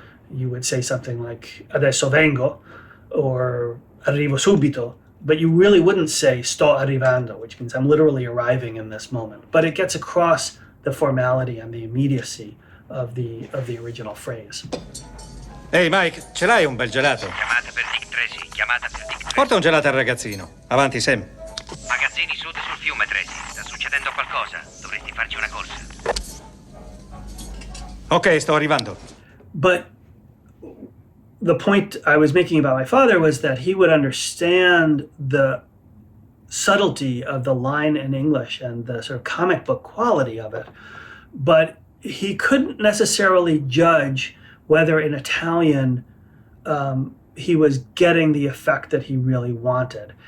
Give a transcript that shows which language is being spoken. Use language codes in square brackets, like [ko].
[en] You would say something like [it] adesso vengo [en] or [it] arrivo subito, [en] but you really wouldn't say [it] sto arrivando, [en] which means I'm literally arriving in this moment. But it gets across the formality and the immediacy of the original phrase. [it] Ehi Mike, ce l'hai un bel gelato? Chiamata per Dick Tracy, chiamata per Dick Tracy. Porta un gelato al ragazzino. Avanti, Sam. Magazzini sud sul fiume, Tracy. Sta succedendo qualcosa. Dovresti farci una corsa. Ok, sto arrivando. [en] But the point I was making about my father was that he would understand the subtlety of the line in English and the sort of comic book quality of it, but he couldn't necessarily judge whether in Italian he was getting the effect that he really wanted.